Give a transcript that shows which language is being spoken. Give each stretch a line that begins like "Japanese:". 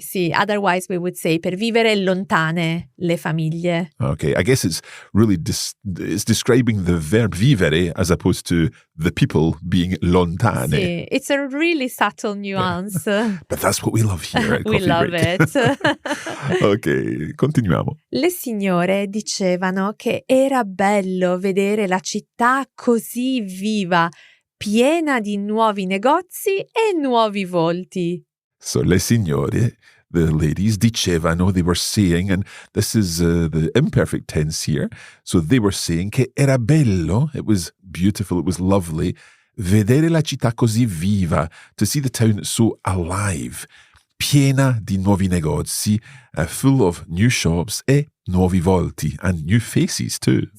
Italian: Sì.
English: Otherwise we would say
Italian: per vivere lontane le famiglie.
English: Okay, I guess it's really it's describing the verb vivere as opposed to the people being lontane. Sì, it's a really subtle nuance. But that's what we love here at We Coffee love Break. it.
Italian: Ok, continuiamo. Le signore dicevano che era bello vedere la città così viva, piena di nuovi negozi e nuovi volti.
English: So
Italian: le signore,
English: the ladies,
Italian: dicevano,
English: they were saying, and this is the imperfect tense here, so they were saying
Italian: che era bello,
English: it was beautiful, it was lovely,
Italian: vedere la città così viva,
English: to see the town so alive,
Italian: piena di nuovi negozi,
English: full of new shops
Italian: e nuovi volti,
English: and new faces too.